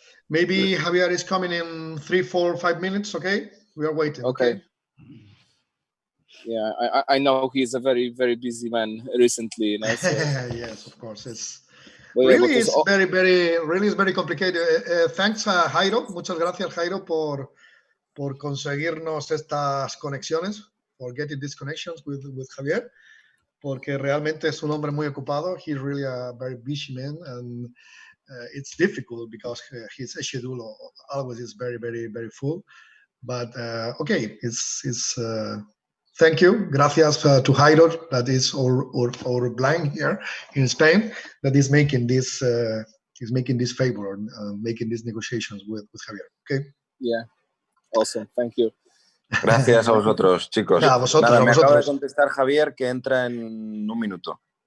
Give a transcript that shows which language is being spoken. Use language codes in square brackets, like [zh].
[en] Maybe Javier is coming in 3, 4, 5 minutes, okay? We are waiting. Okay. Yeah, I know he's a very, very busy man recently. You know, so. Yes, of course. It's really is very complicated. Thanks, Jairo. [es] Muchas gracias, Jairo, por conseguirnos estas conexiones, [en] for getting these connections with Javier, [es] porque realmente es un hombre muy ocupado. [en] He's really a very busy man, and it's difficult because his schedule always is very, very, very full. But okay, it's thank you. [es] Gracias [en] to Jairo, that is our blind here in Spain, that is making this favor, making these negotiations with Javier. Okay. Yeah. Awesome. Thank you. [es] Gracias a vosotros, chicos. Yeah, vosotros, Nada, me vosotros. acaba de contestar Javier que entra en 1 minuto.